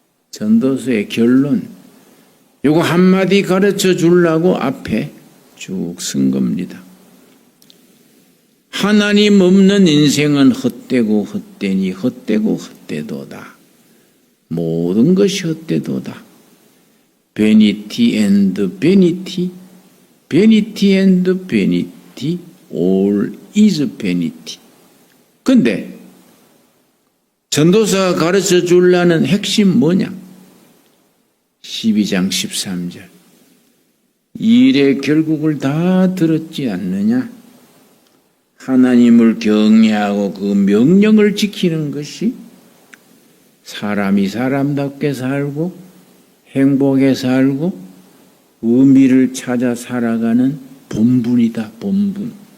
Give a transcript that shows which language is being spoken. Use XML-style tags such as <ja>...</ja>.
<ko>전도서의 결론. 요거 한마디 가르쳐 주려고 앞에 쭉 쓴 겁니다. 하나님 없는 인생은 헛되고 헛되니 헛되고 헛되도다. 모든 것이 헛되도다.</ko> <en>Vanity and vanity, vanity and vanity, all is vanity.</en> <ko>근데 전도사가 가르쳐 주려는 핵심 뭐냐? 12장 13절. 이 일의 결국을 다 들었지 않느냐? 하나님을 경외하고 그 명령을 지키는 것이 사람이 사람답게 살고 행복에 살고 의미를 찾아 살아가는 본분이다. 본분.</ko>